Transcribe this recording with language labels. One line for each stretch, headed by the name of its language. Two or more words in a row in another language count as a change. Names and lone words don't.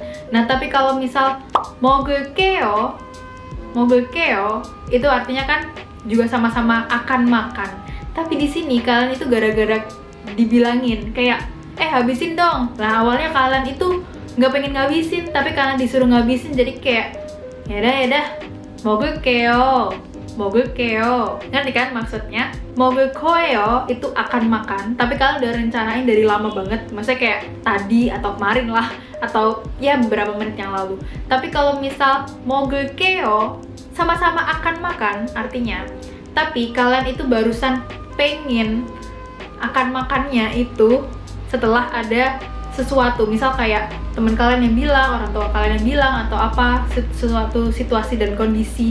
Indonesian: Nah, tapi kalau misal
Korean: 먹을게요, 먹을게요
Indonesian: itu artinya kan juga sama-sama akan makan. Tapi di sini kalian itu gara-gara dibilangin kayak, habisin dong. Nah, awalnya kalian itu nggak pengen ngabisin, tapi karena disuruh ngabisin jadi kayak yaudah 먹을게요.
Korean: 먹을게요.
Indonesian: Ngerti kan maksudnya?
Korean: 먹을 거예요
Indonesian: itu akan makan, tapi kalian udah rencanain dari lama banget. Maksudnya kayak tadi atau kemarin lah, atau ya beberapa menit yang lalu. Tapi kalau misal 먹을게요 sama-sama akan makan artinya, tapi kalian itu barusan pengen akan makannya itu setelah ada sesuatu, misal kayak teman kalian yang bilang, orang tua kalian yang bilang, atau apa, sesuatu situasi dan kondisi.